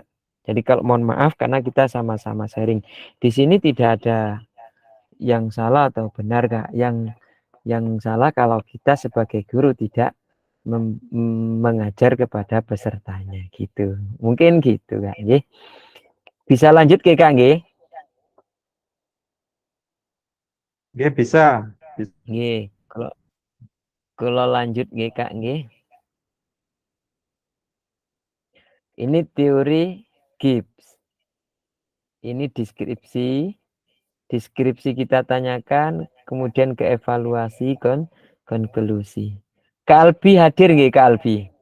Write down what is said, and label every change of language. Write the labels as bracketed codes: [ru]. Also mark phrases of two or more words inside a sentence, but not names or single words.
[id] Jadi kalau mohon maaf karena kita sama-sama sharing. Di sini tidak ada yang salah atau benar Kak. Yang salah kalau kita sebagai guru tidak mengajar kepada pesertanya gitu. Mungkin gitu Kak nggih. Bisa lanjut ke Kak nggih? Nggih, bisa. Nggih. Kalau lanjut nggih Kak nggih. Ini teori Gibbs. Ini deskripsi kita tanyakan, kemudian ke evaluasi, konklusi. Kak Albi hadir nggih Kak Albi?